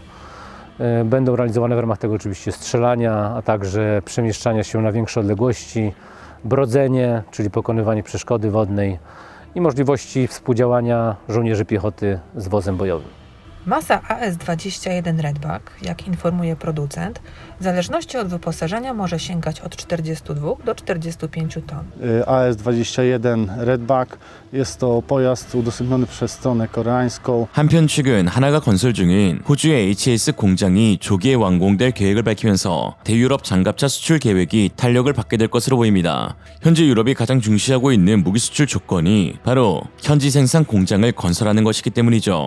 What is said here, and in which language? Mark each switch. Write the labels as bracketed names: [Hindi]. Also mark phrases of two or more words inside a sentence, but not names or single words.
[Polish] Będą realizowane w ramach tego oczywiście strzelania, a także przemieszczania się na większe odległości, brodzenie, czyli pokonywanie przeszkody wodnej i możliwości współdziałania żołnierzy piechoty z wozem bojowym. Masa AS-21 Redback, jak informuje producent, w zależności od wyposażenia może sięgać od 42 do 45 ton. AS-21 Redback jest to pojazd udostępniony przez stronę koreańską. [Korean] 한편 최근 하나가 건설 중인 호주의 HS 공장이 조기에 완공될 계획을 밝히면서 대유럽 장갑차 수출 계획이 탄력을 받게 될 것으로 보입니다. 현재 유럽이 가장 중시하고 있는 무기 수출 조건이 바로 현지 생산 공장을 건설하는 것이기 때문이죠.